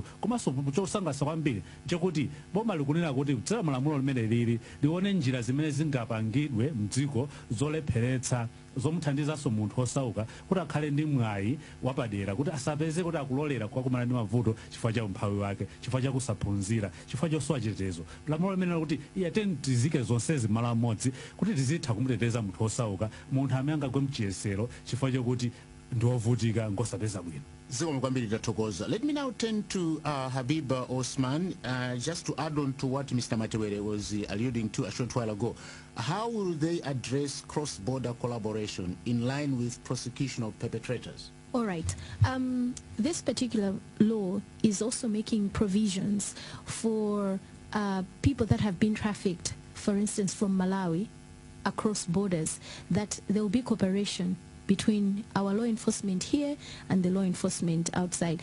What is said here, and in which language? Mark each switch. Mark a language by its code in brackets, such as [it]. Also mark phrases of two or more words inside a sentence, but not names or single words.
[ny] Komanso chosangalatsa kwambiri nchakuti boma likunena kuti kudzera malamulo limene lili lione njira zimene zingapangidwe mdziko zolepheretsa zomuthandizanso munthu osauka kuti akhale ndi mwayi wapadera kuti asapeze kuti akulolera kukakumana ndi mavuto chifukwa cha umphawi wake, chifukwa cha kusaphunzira, chifukwa chosowa chitetezo. Lamulo limene kuti iyateni tizike zonsezi malo amodzi kuti tizitha kumuteteza munthu osauka, munthu amene angagwe mchiyesero chifukwa chokuti ndiovutika ngosapeza bwino. [en] Let me now turn to Habib Osman, just to add on to what Mr. Matewere was alluding to a short while ago. How will they address cross-border collaboration in line with prosecution of perpetrators? All right. This particular law is also making provisions for people that have been trafficked, for instance, from Malawi across borders, that there will be cooperation between our law enforcement here and the law enforcement outside.